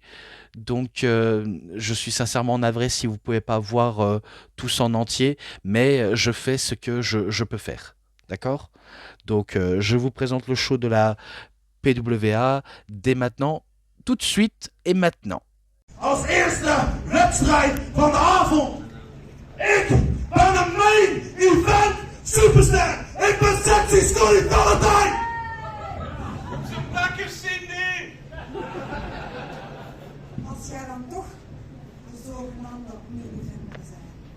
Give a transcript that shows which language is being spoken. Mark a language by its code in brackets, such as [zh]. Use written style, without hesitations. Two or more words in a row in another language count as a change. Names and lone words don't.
[fr] Donc, je suis sincèrement navré si vous ne pouvez pas voir tous en entier, mais je fais ce que je peux faire. D'accord? Donc, je vous présente le show de la PWA dès maintenant, tout de suite et maintenant. [nl] als eerste wedstrijd van de avond. Ik ben een [en] main event [nl] superster. Ik ben sexy Scully Valentine. Lekker Cindy. Als jij dan toch de zogenaamde main-event wil zijn.